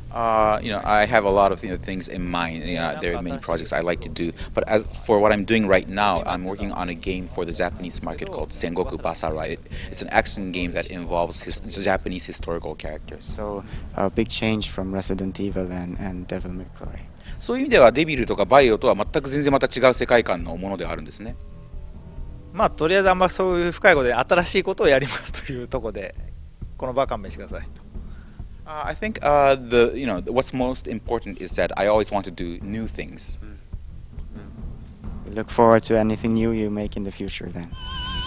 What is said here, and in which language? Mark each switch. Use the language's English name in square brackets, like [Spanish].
[English] I have a lot of things in mind. There are many projects I like to do. But as for what I'm doing right now, I'm working on a game for the Japanese market called Sengoku Basara. It's an action game that involves Japanese historical characters. So a big change from Resident Evil and Devil May Cry. [Japanese] そういう意味ではデビルとかバイオとは全く全然また違う世界観のものであるんですね。とりあえずあんまそういう深いことで新しいことをやりますというところでこの場勘弁してくださいと。 [English] I think what's most important is that I always want to do new things. We look forward to anything new you make in the future then.